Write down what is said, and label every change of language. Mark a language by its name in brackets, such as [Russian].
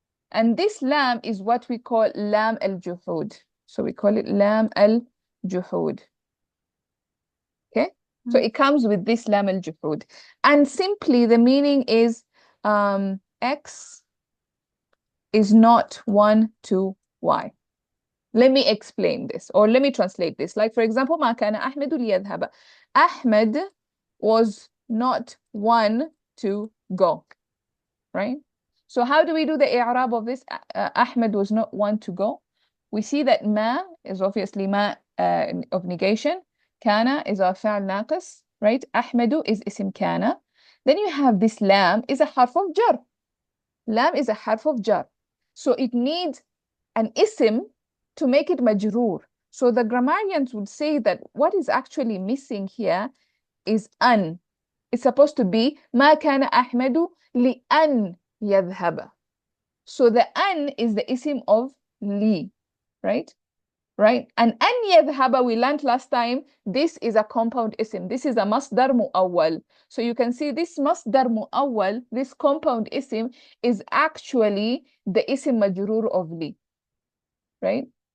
[English] And this lam is what we call lam al-juhud. So we call it lam al-juhud. Okay? So it comes with this lam al-juhud. And simply the meaning is X is not 1 to Y. Let me explain this, or let me translate this. Like, for example, [Arabic] ما كان أحمد ليذهب. [English] Ahmed was not one to go, right? So how do we do the i'rab of this? Ahmed was not one to go. We see that ma is obviously ma of negation. Kana is our فعل ناقص, right? [Arabic] أحمد is اسم كان. [English] Then you have this lam is a harf of jar. Lam is a harf of jar. So it needs an ism to make it majroor. So the grammarians would say that what is actually missing here is an. It's supposed to be [Arabic] ما كان أحمد لأن يذهب. [English] So the an is the ism of li, right? Right? And an يذهب, we learned last time, this is a compound ism. This is a masdar mu'awwal. So you can see this masdar mu'awwal, this compound ism, is actually the ism majroor of li, right?